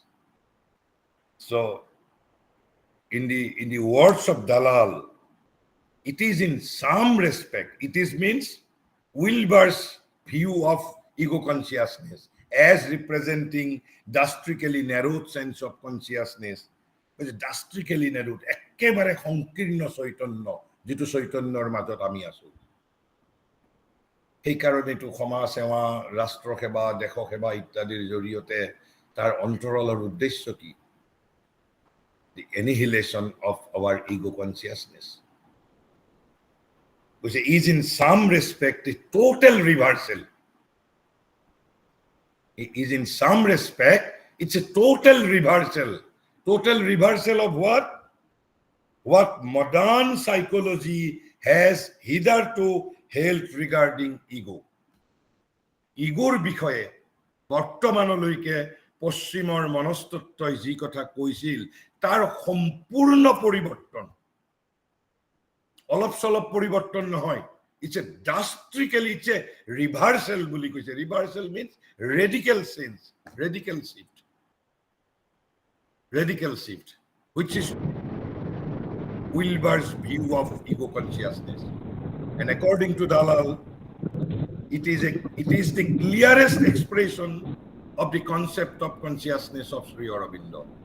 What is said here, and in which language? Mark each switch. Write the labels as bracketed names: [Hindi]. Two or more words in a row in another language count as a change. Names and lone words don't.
[English] So, in the words of Dalal, it is in some respect, it is means Wilber's view of ego consciousness as representing drastically narrowed sense of consciousness, drastically narrowed, [Assamese] একেবাৰে সংকীৰ্ণ চৈতন্য, যিটো চৈতন্যৰ মাজত আমি আছো। সেই কাৰণেতো সমাজ সেৱা, ৰাষ্ট্ৰ সেৱা, দেশ সেৱা ইত্যাদিৰ জৰিয়তে তাৰ অন্তৰালৰ উদ্দেশ্য কি? [English] The annihilation of our ego consciousness, which is in some respect a total reversal. It is in some respect, it's a total reversal. Total reversal of what? What modern psychology has hitherto held regarding ego. [Assamese] Igor বিষয়ে বর্তমানলৈকে পশ্চিমৰ মনস্তত্ত্বই যি কথা কৈছিল তাৰ সম্পূৰ্ণ পৰিৱৰ্তন, অলপ চলপ পৰিৱৰ্তন নহয়, [English] it's a drastically, it's a reversal [Assamese] বুলি কৈছে. [English] Reversal means radical sense, radical shift, which is Wilber's view of ego consciousness. And according to Dalal, it is the clearest expression of the concept of consciousness of Sri Aurobindo.